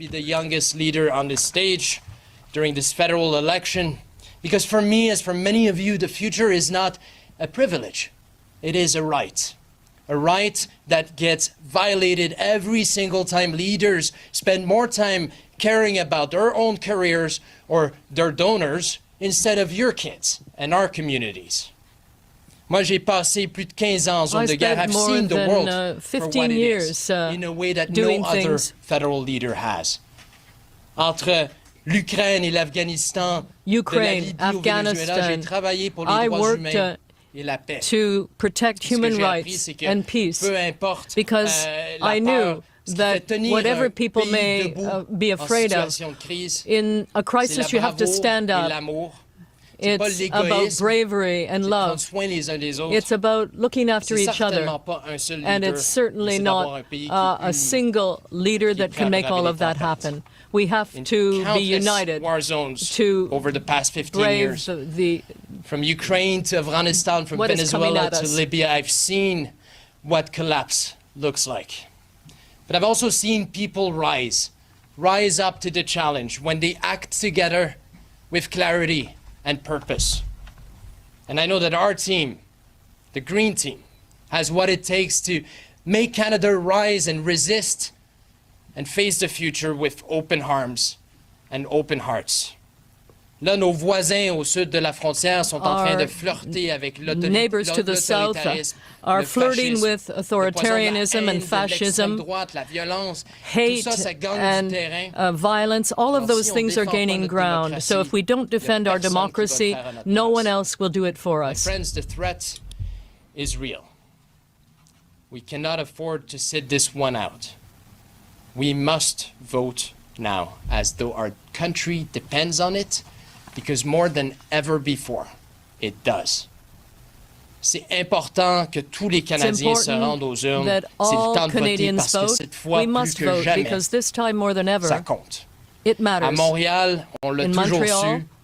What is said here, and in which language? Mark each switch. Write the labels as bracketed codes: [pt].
[en] It's an honor for me to be the youngest leader on this stage during this federal election, because for me, as for many of you, the future is not a privilege. It is a right that gets violated every single time leaders spend more time caring about their own careers or their donors instead of your kids and our communities. [fr] Moi, j'ai passé plus de 15 ans en zone de guerre. [en] I've seen the world for what it is, in a way that no other federal leader has. [fr] Entre l'Ukraine et l'Afghanistan, [en] Afghanistan, I worked to protect human rights and peace because I knew that whatever people may be afraid of, in a crisis you have to stand up. It's about bravery and love. It's about looking after each other. And it's certainly not a single leader that can make all of that happen. We have to be united to over the past 15 years. From Ukraine to Afghanistan, from Venezuela to Libya, I've seen what collapse looks like. But I've also seen people rise up to the challenge when they act together with clarity and purpose. And I know that our team, the Green Team, has what it takes to make Canada rise and resist and face the future with open arms and open hearts. [fr] Là, nos voisins au sud de la frontière sont en train de flirter avec [en] neighbors to the south are flirting with authoritarianism and fascism, hate and violence. All of those things are gaining ground. So if we don't defend our democracy, no one else will do it for us. My friends, the threat is real. We cannot afford to sit this one out. We must vote now, as though our country depends on it, because more than ever before, it does. [fr] C'est important que tous les Canadiens se rendent aux urnes. C'est le temps de voter parce que cette fois, plus que jamais, ça compte. [en] It matters. [fr] À Montréal, on l'a toujours su.